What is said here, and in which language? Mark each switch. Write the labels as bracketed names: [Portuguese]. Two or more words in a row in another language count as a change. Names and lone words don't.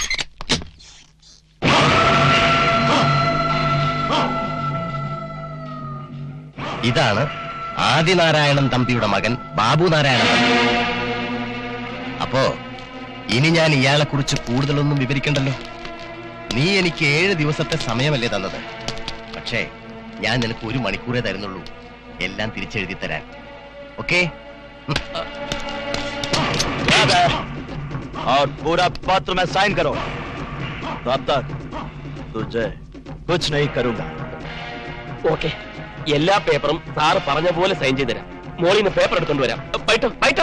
[Malayalam] ഇതാണ് ആദിനാരായണൻ തമ്പിയുടെ മകൻ ബാബു നാരായണൻ തമ്പി. അപ്പോ ഇനി ഞാൻ ഇയാളെ കുറിച്ച് കൂടുതലൊന്നും വിവരിക്കണ്ടല്ലോ. നീ എനിക്ക് 7 ദിവസത്തെ സമയമല്ലേ തന്നത്. പക്ഷേ ഞാൻ നിനക്ക് 1 മണിക്കൂറേ തരുന്നുള്ളൂ എല്ലാം തിരിച്ചെഴുതി തരാൻ. ഓക്കെ? [Hindi] और पूरा पत्र में साइन करो. तब तक तुझे कुछ नहीं करूंगा. [Malayalam] ഓക്കെ, എല്ലാ പേപ്പറും സാറ് പറഞ്ഞ പോലെ സൈൻ ചെയ്ത് തരാം. മോളിൽ നിന്ന് പേപ്പർ എടുത്തോണ്ട് വരാം. പൈട്ടോ